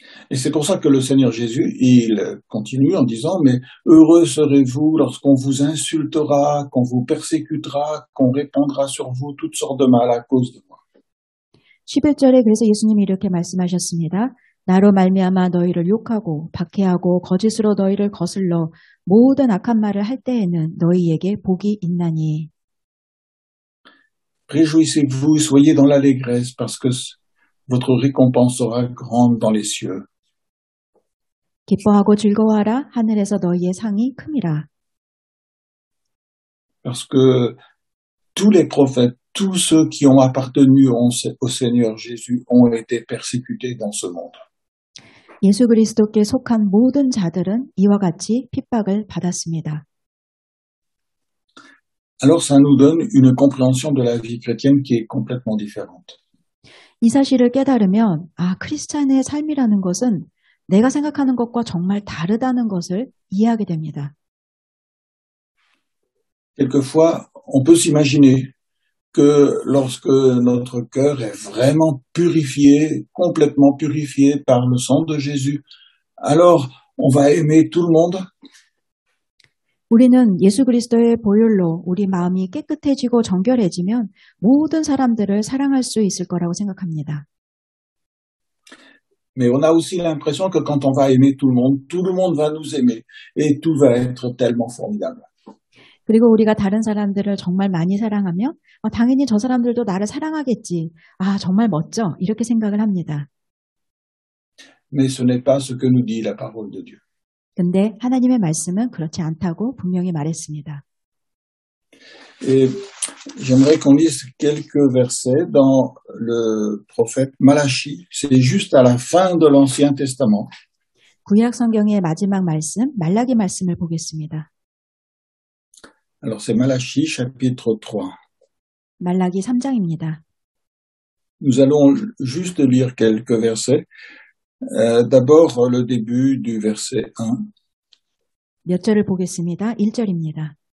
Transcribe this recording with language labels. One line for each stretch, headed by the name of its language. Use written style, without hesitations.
French: Et c'est pour ça que le Seigneur Jésus, il continue en disant, mais heureux serez-vous lorsqu'on vous insultera, qu'on vous persécutera, qu'on répandra sur vous toutes sortes de mal à cause de moi.
Korean: 11절에 그래서 예수님이 이렇게 말씀하셨습니다. 나로 말미암아 너희를 욕하고 박해하고 거짓으로 너희를 거슬러 모든 악한 말을 할 때에는 너희에게 복이 있나니.
French: Réjouissez-vous, soyez dans l'allégresse, parce que votre récompense sera grande dans les cieux.
Korean: 기뻐하고 즐거워하라. 하늘에서 너희의 상이 큼이라.
French: Parce que tous les prophètes, tous ceux qui ont appartenu au Seigneur Jésus ont été persécutés dans ce monde.
Korean: 예수 그리스도께 속한 모든 자들은 이와 같이 핍박을 받았습니다.
French: Alors ça nous donne une compréhension de la vie chrétienne qui est complètement différente.
Korean: 이 사실을 깨달으면 크리스찬의 삶이라는 것은 내가 생각하는 것과 정말 다르다는 것을 이해하게 됩니다.
French: Quelquefois, on peut s'imaginer que lorsque notre cœur est vraiment purifié, complètement purifié par le sang de Jésus, alors on va aimer tout le monde.
Korean: 우리는 예수 그리스도의 보혈로 우리 마음이 깨끗해지고 정결해지면 모든 사람들을 사랑할 수 있을 거라고 생각합니다.
French: Mais on a aussi l'impression que quand on va aimer tout le monde va nous aimer et tout va être tellement formidable.
Korean: 그리고 우리가 다른 사람들을 정말 많이 사랑하면 당연히 저 사람들도 나를 사랑하겠지. 정말 멋져. 이렇게 생각을 합니다.
French: Mais ce n'est pas ce que nous dit la parole de Dieu.
Korean: 근데 하나님의 말씀은 그렇지 않다고 분명히 말했습니다.
French: Et j'aimerais qu'on lise quelques versets dans le prophète Malachie. C'est juste à la fin de l'Ancien Testament.
Korean: 구약 성경의 마지막 말씀, 말라기 말씀을 보겠습니다.
French: Alors c'est Malachie chapitre 3.
Korean: 말라기 3장입니다.
French: Nous allons juste lire quelques versets. D'abord le début du verset 1.
Korean: 몇 절을 보겠습니다. 1절입니다.